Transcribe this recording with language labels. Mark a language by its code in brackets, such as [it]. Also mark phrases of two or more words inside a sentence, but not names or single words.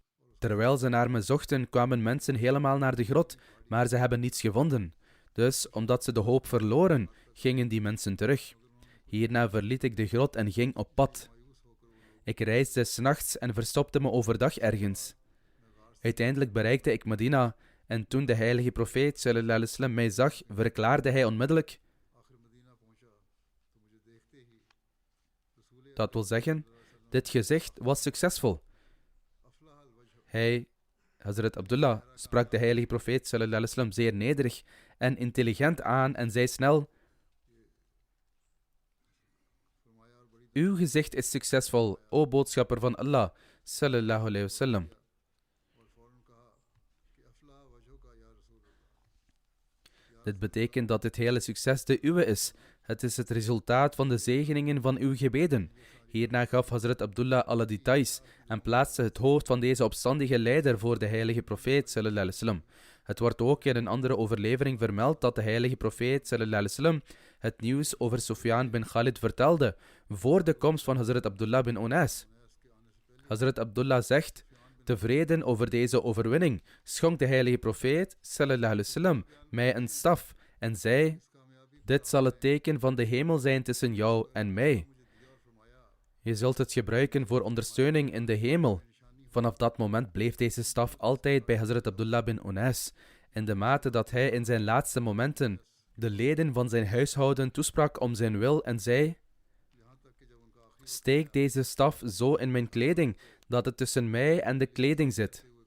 [nl] Terwijl ze naar me zochten, kwamen mensen helemaal naar de grot, maar ze hebben niets gevonden. Dus, omdat ze de hoop verloren, gingen die mensen terug. Hierna verliet ik de grot en ging op pad. Ik reisde 's nachts en verstopte me overdag ergens. Uiteindelijk bereikte ik Medina en toen de heilige profeet [ar] صلى الله عليه وسلم [nl] mij zag, verklaarde hij onmiddellijk: dat wil zeggen, dit gezicht was succesvol. Hij, Hazrat Abdullah, sprak de heilige profeet [ar] صلى الله عليه وسلم [nl] zeer nederig en intelligent aan en zei snel: uw gezicht is succesvol, o boodschapper van Allah [ar] صلى الله عليه وسلم. [nl] Dit betekent dat dit hele succes de uwe is. Het is het resultaat van de zegeningen van uw gebeden. Hierna gaf Hazrat Abdullah alle details en plaatste het hoofd van deze opstandige leider voor de heilige profeet [ar] صلى الله عليه وسلم. [nl] Het wordt ook in een andere overlevering vermeld dat de heilige profeet [ar] صلى الله عليه وسلم [nl] het nieuws over Sufyan bin Khalid vertelde voor de komst van Hazrat Abdullah bin Unais. Hazrat Abdullah zegt, tevreden over deze overwinning, schonk de heilige profeet, [ar] صلى الله عليه وسلم, [nl] mij een staf en zei, dit zal het teken van de hemel zijn tussen jou en mij. Je zult het gebruiken voor ondersteuning in de hemel. Vanaf dat moment bleef deze staf altijd bij Hazrat Abdullah bin Unais, in de mate dat hij in zijn laatste momenten de leden van zijn huishouden toesprak om zijn wil en zei, steek deze staf zo in mijn kleding, dat het tussen mij en de kleding zit.